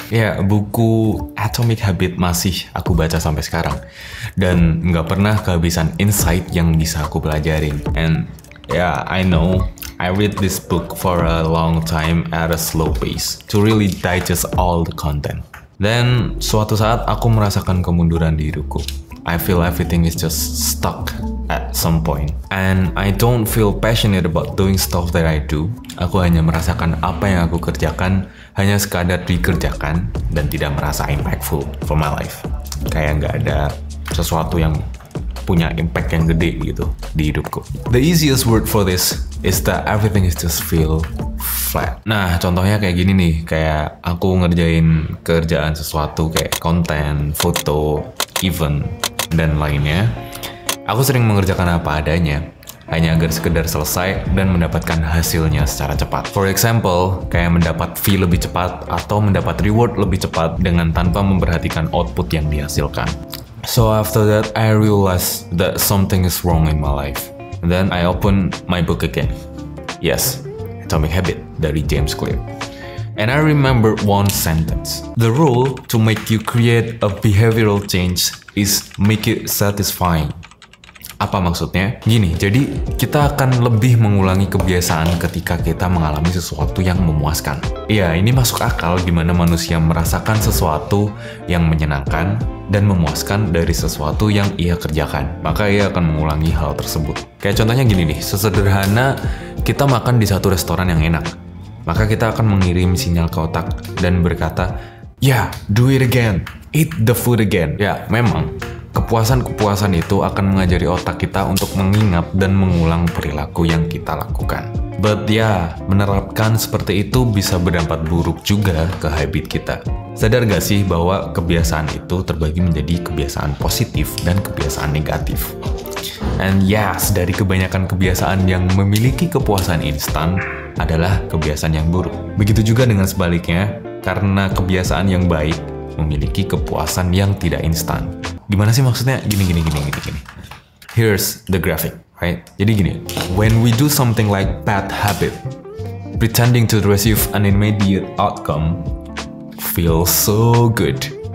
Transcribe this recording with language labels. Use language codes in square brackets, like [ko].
[id] Ya, buku Atomic Habit masih aku baca sampai sekarang. Dan nggak pernah kehabisan insight yang bisa aku pelajarin. [en] And yeah, I know, I read this book for a long time at a slow pace to really digest all the content. [id] Dan suatu saat aku merasakan kemunduran di hidupku. [en] I feel everything is just stuck at some point. And I don't feel passionate about doing stuff that I do. [id] Aku hanya merasakan apa yang aku kerjakan hanya sekadar dikerjakan dan tidak merasa [en] impactful for my life. [id] Kayak nggak ada sesuatu yang punya impact yang gede gitu di hidupku. [en] The easiest word for this is that everything is just feel flat. [id] Nah, contohnya kayak gini nih, kayak aku ngerjain kerjaan sesuatu kayak konten, foto, event, dan lainnya. Aku sering mengerjakan apa adanya, hanya agar sekedar selesai dan mendapatkan hasilnya secara cepat. [en] For example, [id] kayak mendapat fee lebih cepat atau mendapat reward lebih cepat dengan tanpa memperhatikan output yang dihasilkan. [en] So after that, I realized that something is wrong in my life. And then I opened my book again. Yes, Atomic Habit [id] dari [en] James Clear. And I remember one sentence. The rule to make you create a behavioral change is make it satisfying. [id] Apa maksudnya? Gini, jadi kita akan lebih mengulangi kebiasaan ketika kita mengalami sesuatu yang memuaskan. Iya, ini masuk akal di mana manusia merasakan sesuatu yang menyenangkan dan memuaskan dari sesuatu yang ia kerjakan. Maka ia akan mengulangi hal tersebut. Kayak contohnya gini nih, sesederhana kita makan di satu restoran yang enak. Maka kita akan mengirim sinyal ke otak dan berkata, [en] "Yeah, do it again. Eat the food again." [id] Ya, memang kepuasan-kepuasan itu akan mengajari otak kita untuk mengingat dan mengulang perilaku yang kita lakukan. [en] But [id] ya, menerapkan seperti itu bisa berdampak buruk juga ke habit kita. Sadar gak sih bahwa kebiasaan itu terbagi menjadi kebiasaan positif dan kebiasaan negatif? [en] And yes, [id] dari kebanyakan kebiasaan yang memiliki kepuasan instan adalah kebiasaan yang buruk. Begitu juga dengan sebaliknya, karena kebiasaan yang baik memiliki kepuasan yang tidak instan. Gimana sih maksudnya? Gini. [en] Here's the graphic, right? [id] Jadi gini, [en] when we do something like bad habit, pretending to receive an immediate outcome feels so good.